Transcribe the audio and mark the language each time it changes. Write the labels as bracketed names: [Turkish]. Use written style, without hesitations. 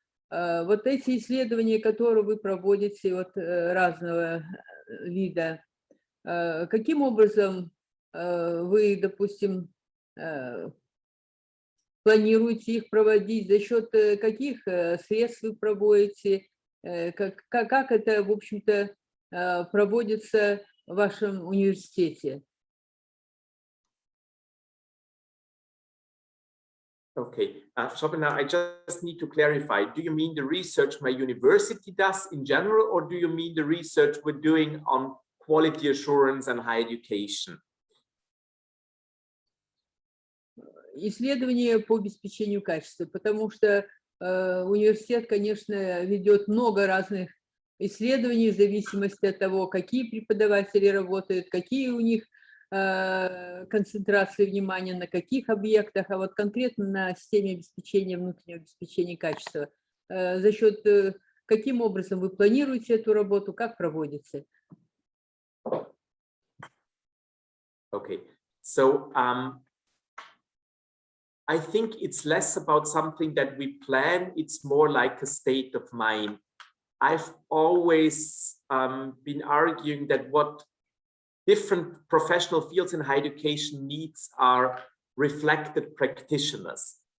[Russian] Вот эти исследования, которые вы проводите вот разного вида, каким образом вы, допустим, планируете их проводить, за счет каких средств вы проводите, как это, в общем-то, проводится в вашем университете? [English] Okay, Shobana, I just need to clarify. Do you mean the research my university does in general, or do you mean the research we're doing on quality assurance and higher education? [Russian] Исследования по обеспечению качества, потому что университет, конечно, ведет много разных исследований в зависимости от того, какие преподаватели работают, какие у них концентрации внимания, на каких объектах, а вот конкретно на системе обеспечения, внутреннего обеспечения качества. За счет каким образом вы планируете эту работу, как проводится? [English] Okay, so I think it's less about something that we plan, it's more like a state of mind. I've always been arguing that what different professional fields in higher education needs are reflected practitioners.